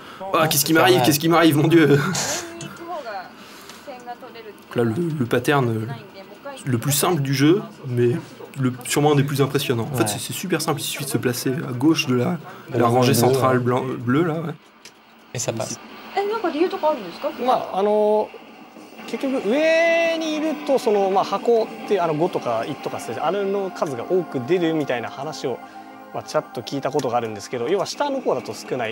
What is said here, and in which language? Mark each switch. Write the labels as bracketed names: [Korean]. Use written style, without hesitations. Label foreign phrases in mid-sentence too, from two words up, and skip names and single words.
[French] Ah, qu'est-ce qui m'arrive, mon Dieu. Là, le pattern le plus simple du jeu, mais sûrement un des plus impressionnants. En fait, c'est super simple, il suffit de se placer à gauche de la rangée centrale bleue, là, ouais. Et ça passe. [Japanese] 結局上にいると箱って5とか1とかあれの数が多く出るみたいな話をちらっと聞いたことがあるんですけど、要は下の方だと少ない。